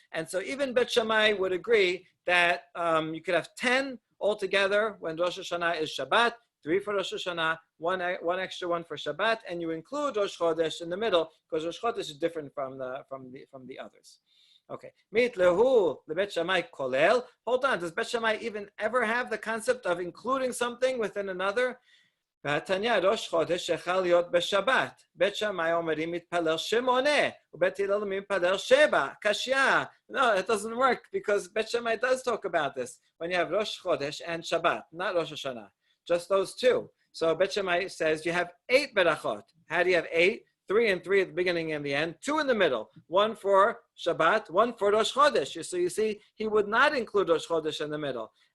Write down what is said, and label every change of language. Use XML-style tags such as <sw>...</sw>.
<en>And so even Bet Shammai would agree that you could have 10 altogether when Rosh Hashanah is Shabbat, 3 for Rosh Hashanah, one extra one for Shabbat, and you include Rosh Chodesh in the middle because Rosh Chodesh is different from the others. Okay.</en> <he>Mit lehu lebet Shammai kolel.</he> <en>Hold on. Does Bet Shammai even ever have the concept of including something within another?</en> <he>והתניא ראש חודש יכל להיות בשבת. בית שמאי אומרים מתפלל שמונה, ובית הלל מתפלל שבע, קשיא.</he> <en>No, it doesn't work because Bet Shammai does talk about this when you have Rosh Chodesh and Shabbat, not Rosh Hashanah, just those 2. So Bet Shammai says you have 8 berachot. How do you have 8? 3 and 3 at the beginning and the end, 2 in the middle, 1 for Shabbat, 1 for Rosh Chodesh. So you see, he would not include Rosh Chodesh in the middle.</en>